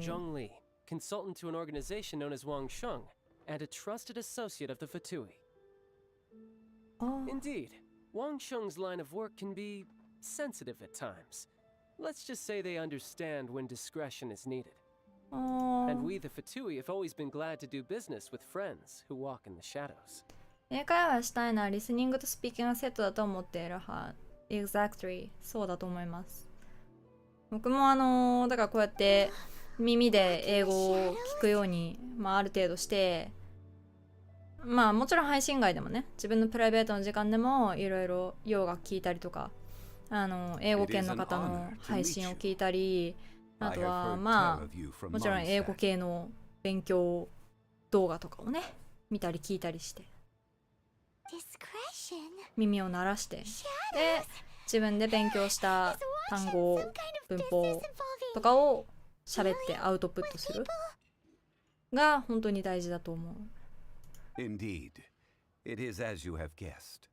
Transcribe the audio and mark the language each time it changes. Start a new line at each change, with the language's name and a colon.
English: Zhong Li, consultant to an organization known as Wang Sheng, and a trusted associate of the Fatui. あ Indeed, Wang Sheng's line of work can be sensitive at times. Let's just say they understand when discretion is needed. あ And we, the Fatui, have always been glad to do business with friends who walk in the shadows.
Japanese: 英会話したいならリスニングとスピーキングがセットだと思っているは
English: Exactly
Japanese: そうだと思います。僕もだからこうやって耳で英語を聞くように、まあ、ある程度してまあもちろん配信外でもね自分のプライベートの時間でもいろいろ洋楽聞いたりとか英語圏の方の配信を聞いたりあとはまあもちろん英語系の勉強動画とかをね見たり聞いたりして
English: Discretion?
Japanese: 耳を鳴らしてで自分で勉強した単語文法とかを喋ってアウトプットするが本当に大事だと思う。
English: Indeed, it is as you have guessed.